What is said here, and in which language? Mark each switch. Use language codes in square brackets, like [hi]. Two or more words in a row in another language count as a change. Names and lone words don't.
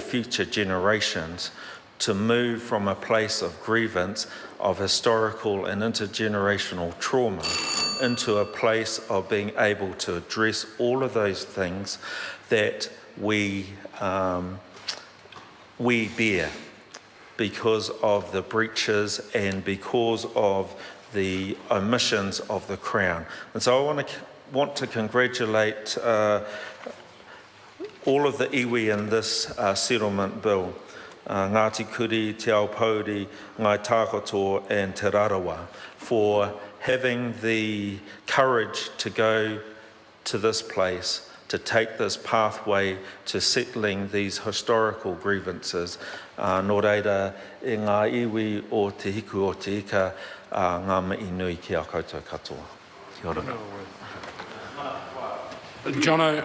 [en] future generations to move from a place of grievance, of historical and intergenerational trauma, into a place of being able to address all of those things that we bear because of the breaches and because of the omissions of the Crown. And so I want to congratulate all of the iwi in this settlement bill, Ngāti Kuri, Te Aupōuri, Ngai Tākoto and Te Rarawa, for having the courage to go to this place, to take this pathway to settling these historical grievances. [mi] Nō reira, e ngā iwi o te hiku o te ika, ngā mihi nui ki a koutou katoa. Kia ora. Jono.